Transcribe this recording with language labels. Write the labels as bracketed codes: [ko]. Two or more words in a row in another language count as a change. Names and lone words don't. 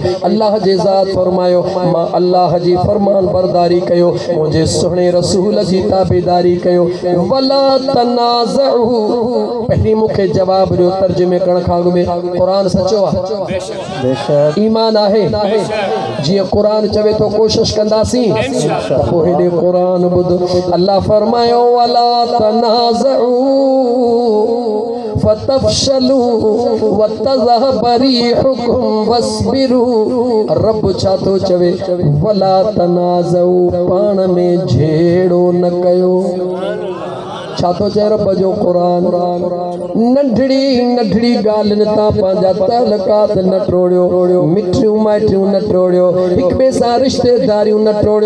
[sd] अल्लाह जे ज़ात फरमायो मां अल्लाह जी फरमान बरदारी कयो, मुझे सुने रसूल जी ताबेदारी कयो। [ar] ولا تنازعوا [sd] पहली मुखे जवाब ॾियो तर्जुमे करण खां अॻु में कुरान सचो आहे? बेशक ईमान आहे। जीअं कुरान चवे तो कोशिश कंदासीं पोइ हेॾे कुरान ॿुध। अल्लाह फरमायो [ar] ولا تنازعوا فتفشلوا وتذهب ريحكم واصبروا. [sd] रब छा थो चवे? [ar] ولا تنازعوا [sd] पाण में झेड़ो न कयो। छा थो चए रब जो कुरान? नंढड़ी नंढड़ी ॻाल्हियुनि तां पंहिंजा तलकात न टोड़ियो, मिठियूं माइटियूं न टोड़ियो, हिक ॿिए सां रिश्तेदारियूं न टोड़ियो।